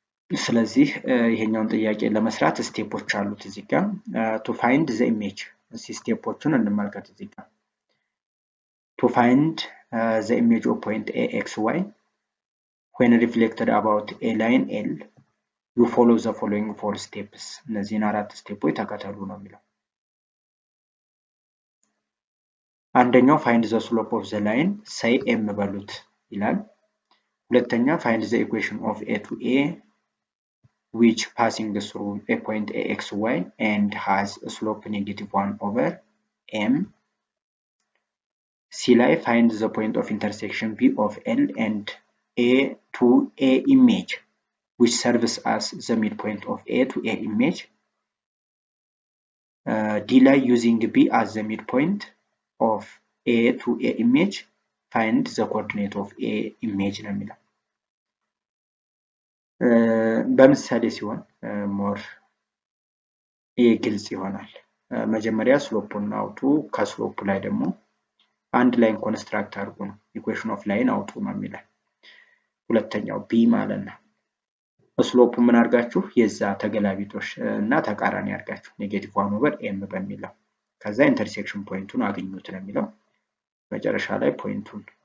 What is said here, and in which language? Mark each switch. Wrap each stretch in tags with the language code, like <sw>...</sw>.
<am>ስለዚህ ይሄኛውን ጥያቄ ለመስራት ስቴፖች አሉት እዚህ ጋር</am> <en>to find the image</en> <am>ስቴፖቹን እንመልከት እዚህ ጋር</am> <en>to find the image of point axy when reflected about a line l you follow the following 4 steps</en> <am>እነዚህን 4 ስቴፖች ተከተሉ ነው የሚለው። አንደኛው</am> <en>find the slope of the line say m</en> <am>በሉት ይላል። ሁለተኛ</am> <en>find the equation of a to a which passing through a point axy and has a slope -1 over m. C ላይ find the point of intersection B of L and A to A image which serves as the midpoint of A to A image. D ላይ using B as the midpoint of A to A image find the coordinate of A image</en> <am>ነው የሚለው። በምሳሌ ሲሆን ሞር ግልጽ ይሆናል። መጀመሪያ ስሎፑን አውጡ፣ ከስሎፑ ላይ ደግሞ አንድ ላይን ኮንስትራክት አድርጉ ነው። ኢኩዌሽን ኦፍ ላይን አውጡ ነው የሚለው። ሁለተኛው ቢ ማለት ነው። ስሎፑ ምን አድርጋችሁ የዛ ተገላቢጦሽ እና ተቃራኒ አድርጋችሁ -1 ኦቨር ኤም በሚለው ከዛ ኢንተርሴክሽን ፖይንቱን አግኙት ነው የሚለው። መጨረሻ ላይ ፖይንቱን</am>